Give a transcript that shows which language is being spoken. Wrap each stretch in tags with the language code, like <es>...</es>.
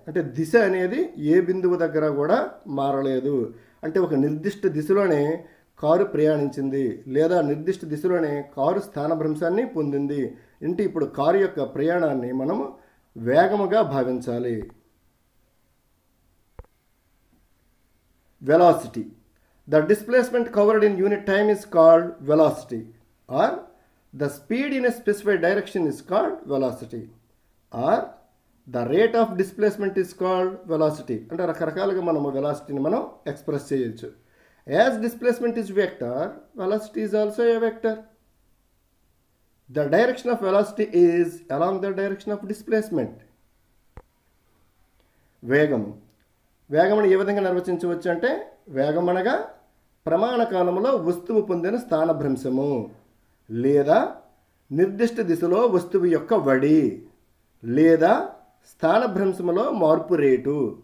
<te>అంటే దిశ అనేది ఏ బిందువు దగ్గర కూడా మారలేదు. అంటే ఒక నిర్దిష్ట దిశలోనే కారు ప్రయాణించింది లేదా నిర్దిష్ట దిశలోనే కారు స్థానభ్రంశాన్ని పొందింది. అంటే ఇప్పుడు కారు యొక్క ప్రయాణాన్ని మనం వేగముగా భావించాలి.</te> <en>Velocity. The displacement covered in unit time is called velocity, or the speed in a specified direction is called velocity, or the rate of displacement is called velocity.</en> <te>అంటే రకరకాలుగా మనము వెలాసిటీని మనం ఎక్స్ప్రెస్ చేయొచ్చు.</te> <en>As displacement is vector, velocity is also a vector. The direction of velocity is along the direction of displacement.</en> <te>వేగము. వేగమును ఏ విధంగా నిర్వచించవచ్చు అంటే వేగం అనగా ప్రమాణ కాలంలో వస్తువు పొందిన స్థానభ్రంశము లేదా నిర్దిష్ట దిశలో వస్తువు యొక్క వడి లేదా స్థానభ్రంశములో మార్పు రేటు.</te>